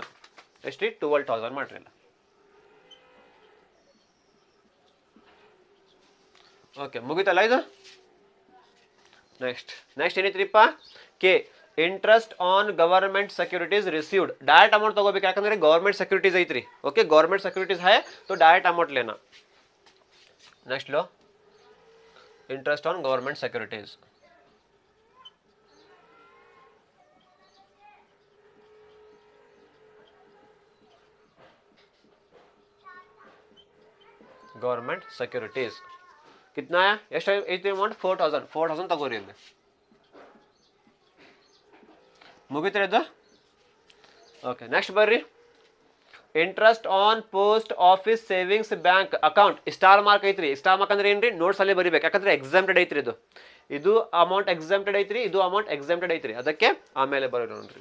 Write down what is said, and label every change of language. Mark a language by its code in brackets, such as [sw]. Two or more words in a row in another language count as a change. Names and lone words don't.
[kn] ಎಷ್ಟು ರೀ? 12,000 ಮಾಡಿರಿ ಅಲ್ಲ. ಓಕೆ, ಮುಗಿತಲ್ಲ ಇದು. ನೆಕ್ಸ್ಟ್ ಏನೈತ್ರಿಪ್ಪ? [en] K, interest on government securities received. direct amount [kn] ತಗೋಬೇಕು, ಯಾಕಂದ್ರೆ [en] government securities [kn] ಐತ್ರಿ. [en] OK, government securities [hi] ಹೈ तो [en] direct amount [hi] लेना. [en] नेक्स्ट लो, interest on government securities. government securities [hi] कितना है? [kn] ಎಷ್ಟು ಐತಿ ಅಮೌಂಟ್? 4,000 ತಗೋರಿ ಇಲ್ಲಿ. ಮುಗಿತ್ರಿ ಇದು? [en] OK, next [kn] ಬರ್ರಿ. [en] interest on post office savings bank account. star mark [kn] ಐತ್ರಿ. [en] star mark [kn] ಅಂದ್ರೆ ಏನ್ರಿ? ನೋಟ್ಸ್ ಅಲ್ಲಿ ಬರಿಬೇಕು, ಯಾಕಂದ್ರೆ ಎಕ್ಸಾಮ್ಟೆಡ್ ಐತ್ರಿ. ಇದು [en] amount exempted [kn] ಐತ್ರಿ, ಇದು [en] amount exempted [kn] ಐತ್ರಿ, ಅದಕ್ಕೆ ಆಮೇಲೆ ಬರೋದು ನೋಡ್ರಿ.